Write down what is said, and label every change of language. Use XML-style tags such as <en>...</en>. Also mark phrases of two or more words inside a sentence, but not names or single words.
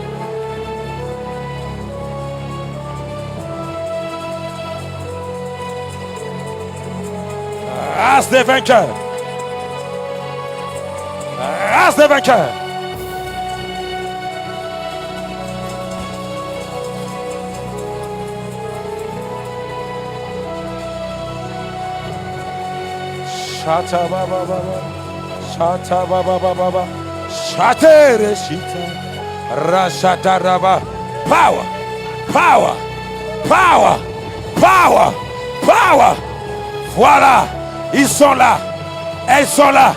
<fr>Race des vainqueurs. Race des vainqueurs. Shata baba baba. Shata baba baba. Shata reshita. Rashata raba.</fr> <en>Power. Power. Power. Power. Power.</en> <fr>Voilà. Ils sont là. Elles sont là.</fr>